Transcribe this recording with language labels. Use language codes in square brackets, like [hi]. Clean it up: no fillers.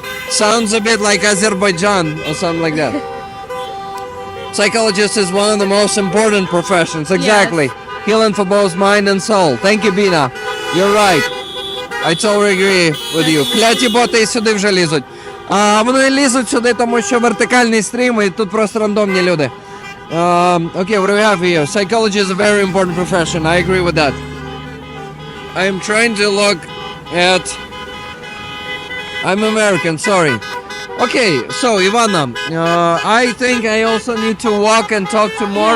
[en] Sounds a bit like Azerbaijan or something like that. Psychologist is one of the most important professions. Exactly. Yes. Healing for both mind and soul. Thank you, Bina. You're right. I totally agree with you. [uk] Кляті боти і сюди вже лізуть. Вони лізуть сюди, тому що вертикальний стрім і тут просто рандомні люди. [en] Okay, what do we have here? Psychology is a very important profession. I agree with that. I am trying to look at... I'm American, sorry. Okay, so Ivana, I think I also need to walk and talk to more